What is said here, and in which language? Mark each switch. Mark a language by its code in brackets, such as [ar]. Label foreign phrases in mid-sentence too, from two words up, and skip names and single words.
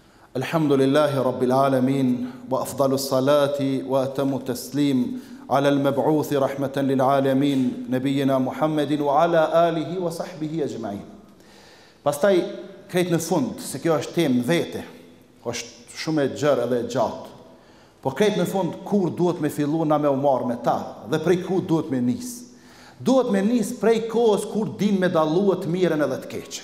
[ar] الحمد لله رب العالمين، وأفضل الصلاة وأتم التسليم على المبعوث رحمة للعالمين، نبينا محمد وعلى آله وصحبه أجمعين. [sq] Pastaj krejt në fund, se kjo është temë vete, është shumë e gjerë edhe e gjatë, po krejt në fund kur duhet me fillu na me u marrë me ta, dhe prej ku duhet me nisë. Duhet me nisë prej kohës kur din me dalluë të mirën edhe të keqen.